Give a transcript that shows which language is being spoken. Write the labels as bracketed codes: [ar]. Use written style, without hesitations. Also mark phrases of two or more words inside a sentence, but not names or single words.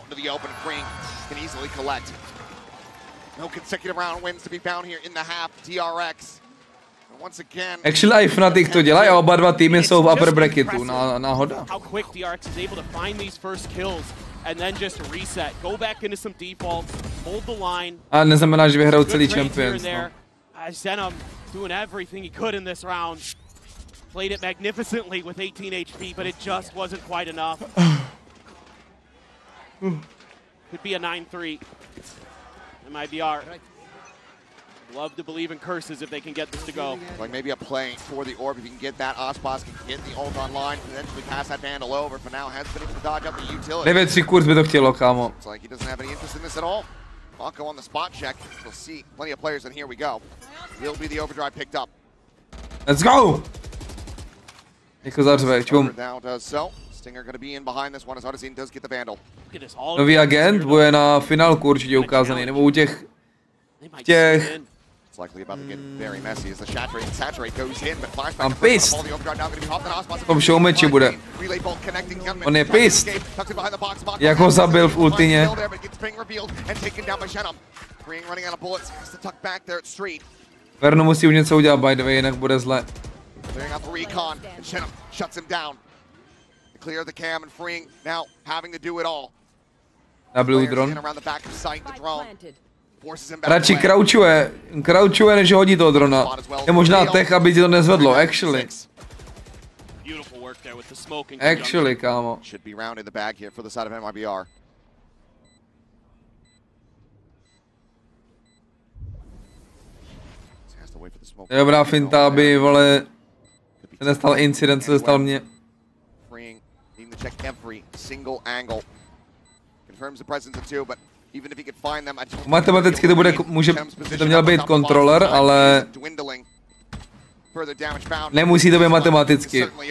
[cs] Actually, i Fnatic to dělají a oba dva týmy jsou v [en] upper bracketu, [cs] náhoda. A neznamená, že vyhrajou celý Champions, no. [en] Played it magnificently with 18 HP, but it just wasn't quite enough. Could be a 9-3. MIBR. Love to believe in curses if they can get this to go. Like maybe a play for the orb if you can get that. Aspas can get the ult online, potentially pass that Vandal over. For now, has been able to dodge up the utility. [cs] 9-3 kurz by to chtělo, kámo. [en] It's like he doesn't have any interest in this at all. MaKo on the spot check. We'll see plenty of players, and here we go. Will be the overdrive picked up. Let's go! [cs] Jako zařve, čum. [en] Stinger going to be in behind this one as Artesian does get the Vandal. [cs] Nový agent bude na finálku určitě ukázaný, nebo u těch... [en] It's likely about to get very messy as the saturate goes in, but flashback. I'm pissed. [cs] V tom showmatchi bude. On je pissed. Jak ho zabil v ultině. Verno musí už něco udělat, [en] by the way, [cs] jinak bude zle. [en] Clearing out the recon, and Chenem shuts him down. Clear the cam and freeing, now having to do it all. W drone. [cs] Radši crouchuje, než hodí toho drona. Je možná tech, aby ti to nezvedlo, actually. Actually, kámo. [en] Should be round in the bag here for the side of MIBR. [cs] Je dobrá finta, aby, vole, se nestal incident, co se stal mně. Matematicky to bude, by to měl být kontroler, ale nemusí to být matematicky.